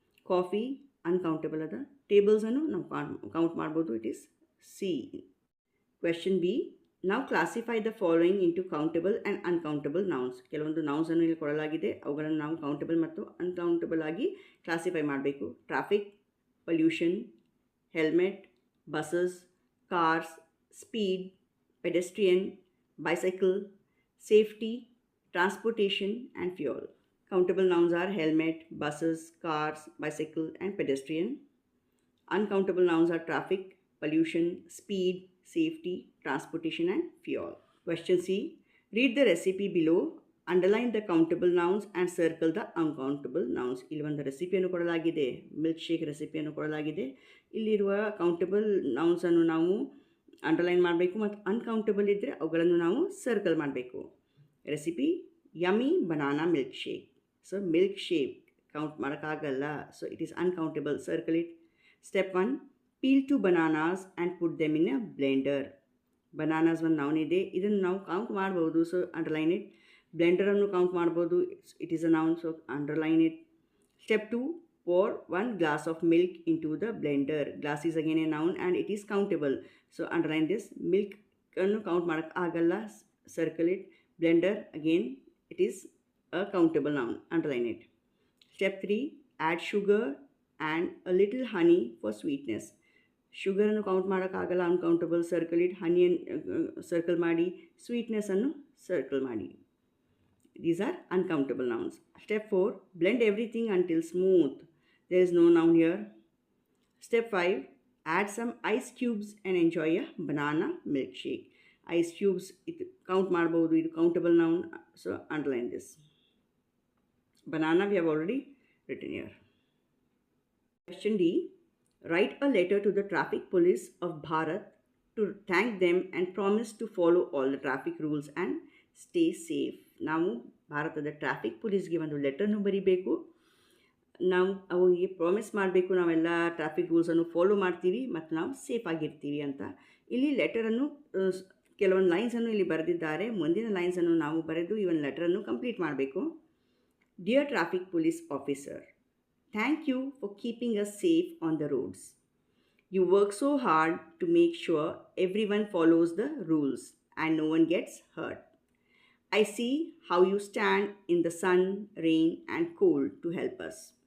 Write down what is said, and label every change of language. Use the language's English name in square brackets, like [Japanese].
[Kannada] Coffee uncountable ಅದ. ಟೇಬಲ್ಸನ್ನು ನಾವು count ಮಾಡ್ಬೋದು, [English] It is C. Question B. ನಾವು classify the following into countable and uncountable nouns. [Kannada] ಕೆಲವೊಂದು ನೌನ್ಸನ್ನು ಇಲ್ಲಿ ಕೊಡಲಾಗಿದೆ, ಅವುಗಳನ್ನು ನಾವು ಕೌಂಟಬಲ್ ಮತ್ತು ಅನ್ಕೌಂಟಬಲ್ ಆಗಿ ಕ್ಲಾಸಿಫೈ ಮಾಡಬೇಕು. [English] Traffic, pollution, helmet, buses, cars, speed, pedestrian, bicycle, safety, transportation and fuel. Countable nouns are helmet, buses, cars, bicycle and pedestrian. Uncountable nouns are traffic, pollution, speed, safety, transportation, and fuel. Question C. Read the recipe below. Underline the countable nouns and circle the uncountable nouns. [Kannada] ಇಲ್ಲಿ ಒಂದು ರೆಸಿಪಿಯನ್ನು ಕೊಡಲಾಗಿದೆ, milk shake ರೆಸಿಪಿಯನ್ನು ಕೊಡಲಾಗಿದೆ. ಇಲ್ಲಿರುವ countable ನೌನ್ಸನ್ನು ನಾವು underline ಮಾಡಬೇಕು ಮತ್ತು uncountable ಇದ್ದರೆ ಅವುಗಳನ್ನು ನಾವು ಸರ್ಕಲ್ ಮಾಡಬೇಕು. [English] Recipe yummy banana milk shake. So milk shake [Kannada] count ಮಾಡೋಕ್ಕಾಗಲ್ಲ, [English] So it is uncountable. Circle it. Step 1. Peel 2 bananas and put them in a blender. [Kannada] Bananas ಒಂದು ನೌನ್ ಇದೆ, ಇದನ್ನು ನಾವು ಕೌಂಟ್ ಮಾಡ್ಬೋದು, [English] So underline it. [Kannada] ಬ್ಲೆಂಡರನ್ನು ಕೌಂಟ್ ಮಾಡ್ಬೋದು, [English] It is a noun, so underline it. Step 2. pour 1 glass of milk into the blender. Glass is again a noun and it is countable, so underline this. [Kannada] Milk ಅನ್ನು count ಮಾಡೋಕ್ಕೆ ಆಗಲ್ಲ, [English] circle it. Blender again, it is a countable noun, underline it. Step 3. add sugar and a little honey for sweetness. [Kannada] ಶುಗರನ್ನು count ಮಾಡೋಕ್ಕಾಗಲ್ಲ, uncountable, [English] Circle it. [Kannada] ಹನಿಯನ್ನು circle ಮಾಡಿ, ಸ್ವೀಟ್ನೆಸ್ಸನ್ನು circle ಮಾಡಿ. [English] These are uncountable nouns. Step 4. blend everything until smooth. There is no noun here. Step 5. add some ice cubes and enjoy a banana milkshake. Ice cubes, it count [Kannada] ಮಾಡಬಹುದು, ಇದು [English] countable noun, so underline this. Banana we have already written here. Question D. Write a letter to the traffic police of Bharat to thank them and promise to follow all the traffic rules and stay safe. [Kannada] ನಾವು ಭಾರತದ traffic ಪೊಲೀಸ್ಗೆ ಒಂದು ಲೆಟರ್ನು ಬರೀಬೇಕು, ನಾವು ಅವರಿಗೆ promise ಮಾಡಬೇಕು ನಾವೆಲ್ಲ traffic ರೂಲ್ಸನ್ನು follow ಮಾಡ್ತೀವಿ ಮತ್ತು ನಾವು ಸೇಫ್ ಆಗಿರ್ತೀವಿ ಅಂತ. ಇಲ್ಲಿ ಲೆಟರನ್ನು ಕೆಲವೊಂದು ಲೈನ್ಸನ್ನು ಇಲ್ಲಿ ಬರೆದಿದ್ದಾರೆ, ಮುಂದಿನ ಲೈನ್ಸನ್ನು ನಾವು ಬರೆದು ಈ ಒಂದು ಲೆಟರನ್ನು ಕಂಪ್ಲೀಟ್ ಮಾಡಬೇಕು. Dear traffic police officer, [English] thank you for keeping us safe on the roads. You work so hard to make sure everyone follows the rules and no one gets hurt. I see how you stand in the sun, rain, and cold to help us.